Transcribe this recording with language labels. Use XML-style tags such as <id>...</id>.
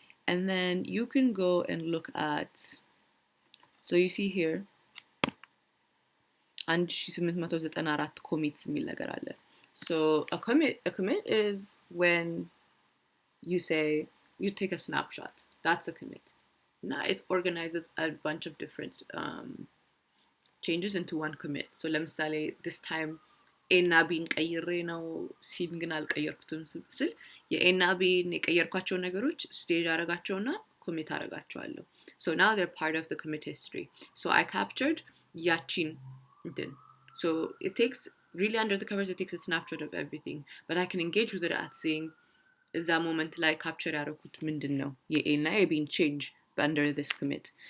<en>And then you can go and look at, so you see here, 1894 commits</en> <am>የሚል ነገር አለ.</am> <en>So a commit is when you say, you take a snapshot. That's a commit. Now it organizes a bunch of different changes into one commit. So ለምሳሌ this time</en> <am>ኤና ቢን ቀይሬ ነው ሲን ግን አልቀየርኩትም ስል የኤና ቢን የቀየርኳቸው ነገሮች ስቴጅ አረጋቸውና ኮሚት አረጋቸዋለሁ.</am> <en>So now they're part of the commit history. So I captured</en> <am>ያቺን እንትን.</am> <en>So it takes, really under the covers, it takes a snapshot of everything, but I can engage with it at seeing is that moment like capture</en> <am>ያረኩት ምንድን ነው የኤና የቢን</am> <en>change under this commit.</en>